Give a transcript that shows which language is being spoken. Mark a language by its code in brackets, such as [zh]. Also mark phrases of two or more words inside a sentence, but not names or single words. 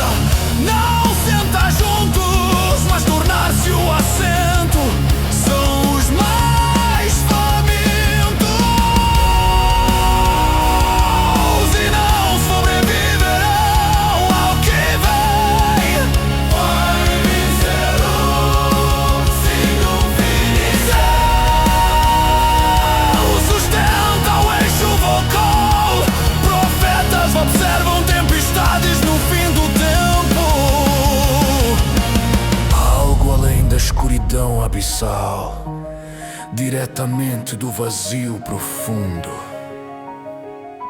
[pt] Não sentar juntos, mas tornar-se o assento. São os mais famintos e não sobreviverão ao que vem. [la] Vai miserum signum finis. [pt] Sustenta o eixo vocal. Profetas observam tempestades no fim do tempo. Algo além da escuridão abissal, diretamente do vazio profundo.